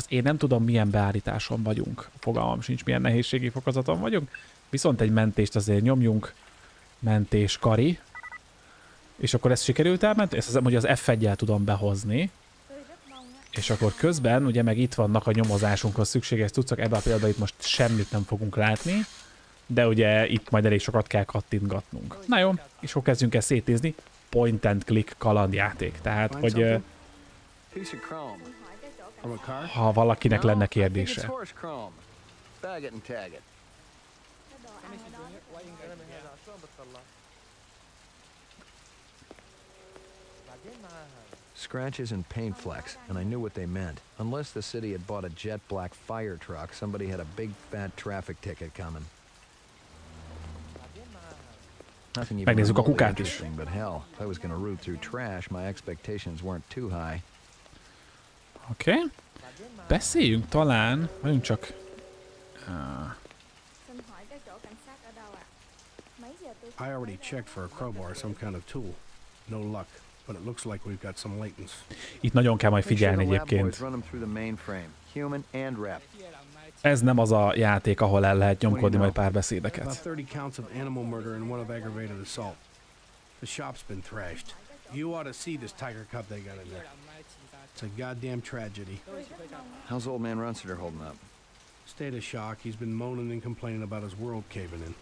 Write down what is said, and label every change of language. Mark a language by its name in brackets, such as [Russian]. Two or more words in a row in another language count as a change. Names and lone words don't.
[Hungarian] Én nem tudom, milyen beállításon vagyunk, fogalmam sincs, milyen nehézségi fokozaton vagyunk, viszont egy mentést azért nyomjunk, mentés kari, és akkor ezt sikerült elment, ezt hiszem, hogy az F1-jel tudom behozni, és akkor közben ugye meg itt vannak a nyomozásunkhoz szükséges cuccok, ebben a pillanatban itt most semmit nem fogunk látni, de ugye itt majd elég sokat kell kattintgatnunk. Na jó, és akkor kezdjünk el szétnézni. [English] Point and click [Hungarian] kalandjáték. Tehát, hogy ha valakinek lenne kérdése. [English] Scratches and paint flecks, and I knew what they meant. Unless the city had bought a jet black fire truck, somebody had a big fat traffic ticket coming. [Hungarian] Megnézzük a kukát is. [English] But hell, if I was going to root through trash, my expectations weren't too high. [Hungarian] Oké. Beszéljünk talán, vagyunk csak... [English] I already checked for a crowbar, some kind of tool. No luck, but it looks like we've got some latents. [Hungarian] Itt nagyon kell majd figyelni egyébként. Ez nem az a játék, ahol el lehet nyomkodni majd párbeszédeket. [English] About 30 counts of animal murder and one of aggravated assault. The shop's been thrashed. You ought to see this tiger cub they got in there. It's a goddamn tragedy. How's old man Runsiter holding up? State of shock. He's been moaning and complaining about his world caving in.